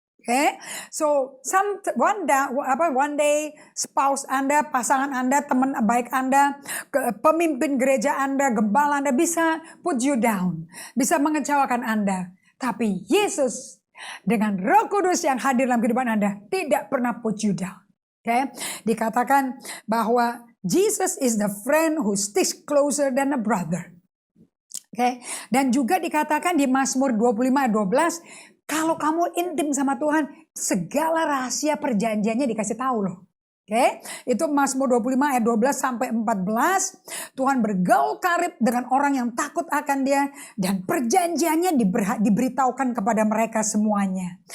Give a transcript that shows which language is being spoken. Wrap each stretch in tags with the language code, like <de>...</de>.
<id>Okay,</id> <en>so one day spouse</en> <id>Anda, pasangan Anda, teman baik Anda, pemimpin gereja Anda, gembala Anda bisa</id> <en>put you down,</en> <id>bisa mengecewakan Anda. Tapi Yesus dengan Roh Kudus yang hadir dalam kehidupan Anda tidak pernah</id> <en>put you down. Okay,</en> <id>dikatakan bahwa</id> <en>Jesus is the friend who sticks closer than a brother.</en> <id>Okay, dan juga dikatakan di Mazmur 25 ayat 12. Kalau kamu intim sama Tuhan, segala rahasia perjanjiannya dikasih tahu loh. Oke, itu Mazmur 25 ayat 12 sampai 14. Tuhan bergaul karib dengan orang yang takut akan Dia dan perjanjiannya diberitahukan kepada mereka semuanya.</id>